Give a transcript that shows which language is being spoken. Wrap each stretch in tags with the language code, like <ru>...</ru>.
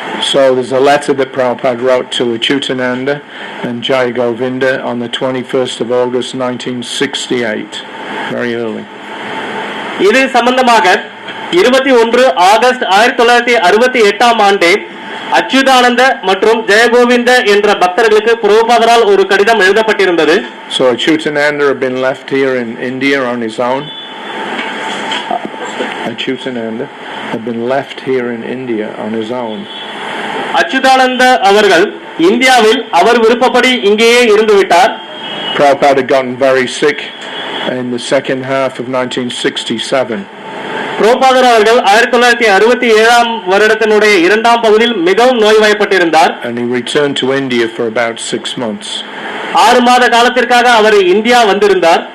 <en>So there's a letter that Prabhupada wrote to Achyutananda and Jai Govinda on the 21st of August 1968, very early.</en> <ta>இது சம்பந்தமாக 21 August 1968 ஆண்டே அச்சுதானந்த மற்றும் ஜெயகோவிந்த என்ற பக்தர்களுக்கு பிரபுபாதரால் ஒரு கடிதம் எழுதப்பட்டிருந்தது.</ta> <en>So Achyutananda had been left here in India on his own. Achyutananda had been left here in India on his own.</en> <ta>Achyutananda அவர்கள் இந்தியாவில் அவர் விருப்பப்படி இங்கேயே இருந்து விட்டார்.</ta> <en>Prabhupada had gotten very sick in the second half of 1967.</en> <ta>பிரபுபாதர் அவர்கள் 1967 வருடத்தினுடைய இரண்டாம் பகுதியில் மிகவும் நோய்வாய்ப்பட்டிருந்தார்.</ta> <en>And he returned to India for about 6 months.</en> <ta>6 மாத காலத்திற்காக அவர் இந்தியா வந்திருந்தார்.</ta>